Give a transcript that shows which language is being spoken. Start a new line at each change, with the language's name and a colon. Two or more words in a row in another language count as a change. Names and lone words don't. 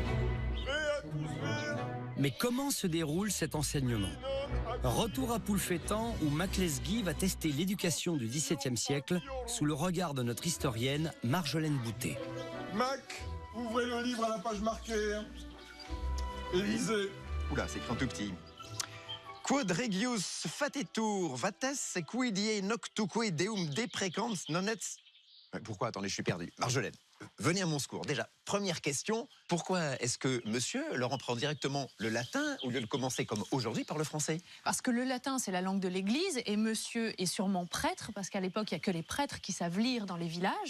French: Mais comment se déroule cet enseignement? Retour à Poulfétan où Maclesguy va tester l'éducation du XVIIe siècle sous le regard de notre historienne Marjolaine Boutet. Mac, ouvrez le livre à la page marquée. Et lisez. Oula, c'est écrit en tout petit.
Latin: Quod regius fatetur vates quidie noctuque deum deprecans nonets.
French: Pourquoi? Attendez, je suis perdu. Marjolaine, venez à mon secours. Déjà, première question, pourquoi est-ce que monsieur leur en prend directement le latin au lieu de commencer comme aujourd'hui par le français? Parce que le latin, c'est la langue de l'Église, et monsieur est sûrement prêtre, parce qu'à l'époque, il n'y a que les prêtres qui savent lire dans les villages.